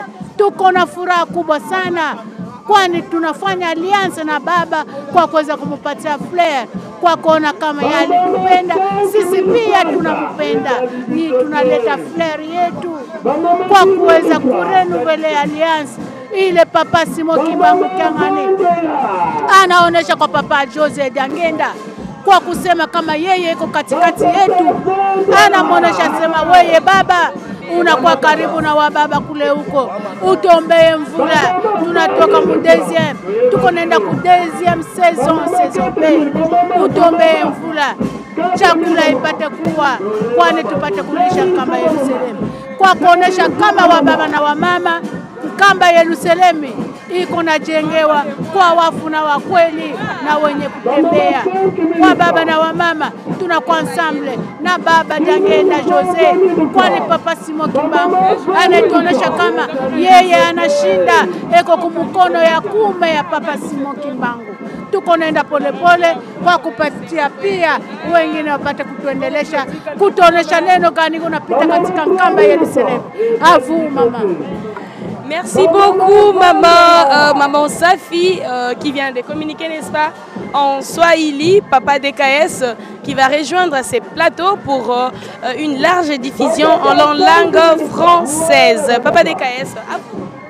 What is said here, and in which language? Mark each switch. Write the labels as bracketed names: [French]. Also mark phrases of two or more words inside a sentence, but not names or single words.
[Swahili] Tuko na furaha kubwa sana kwani tunafanya alliance na baba kwa kuweza kumpatia flair, kwa kuona kama yale tupenda sisi pia tunampenda, ni tunaleta flair yetu kwa kuweza kurenouveler alliance ile Papa Simo Kimbangu Kiangani anaonesha kwa Papa José Diangenda kwa kusema kama yeye iko katikati yetu, anamwonesha sema weye baba unakuwa karibu na wababa kule huko, utombee mvula. Tunatoka mu deuxième, tuko nenda ku [French] deuxième saison B, [Swahili] utombee mvula, chakula ipate kuwa, kwani tupate kulisha kamba Yerusalemu, kwa kuonesha kama wababa na wamama kamba Yerusalemu iko najengewa kwa wafu na wakweli na wenye kutembea. Kwa baba na wamama tunakuwa ensemble na baba Dangenda Jose, kwani Papa Simon Kimbangu anatuonesha kama yeye anashinda eko kumukono ya kume ya Papa Simon Kimbangu. Tuko naenda polepole kwa kupatia pia wengine wapate kutuendelesha, kutuonesha neno gani unapita katika kamba Yerusalemu. Avu mama. [French] Merci beaucoup, maman Safi, qui vient de communiquer, n'est-ce pas, en Swahili, Papa DKS, qui va rejoindre ces plateaux pour une large diffusion en langue française. Papa DKS, à vous.